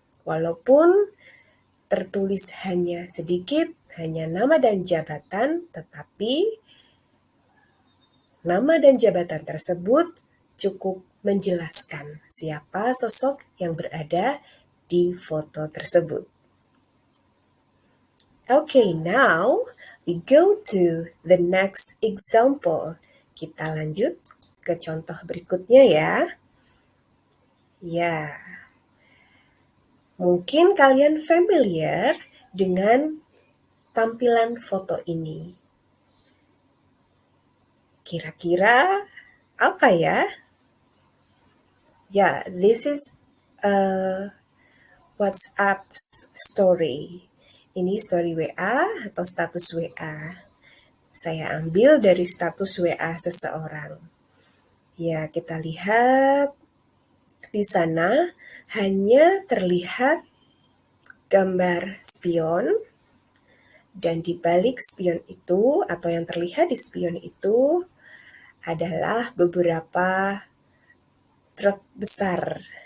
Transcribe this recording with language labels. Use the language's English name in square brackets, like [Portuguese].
[Indonesian] Walaupun tertulis hanya sedikit, hanya nama dan jabatan, tetapi nama dan jabatan tersebut cukup menjelaskan siapa sosok yang berada di foto tersebut. [English] Okay, now we go to the next example. [Indonesian] Kita lanjut ke contoh berikutnya ya. Ya, mungkin kalian familiar dengan tampilan foto ini. Kira-kira apa ya? [English] Yeah, this is a WhatsApp story. [Indonesian] Ini story WA atau status WA. Saya ambil dari status WA seseorang. Ya, kita lihat di sana hanya terlihat gambar spion, dan di balik spion itu atau yang terlihat di spion itu adalah beberapa truk besar.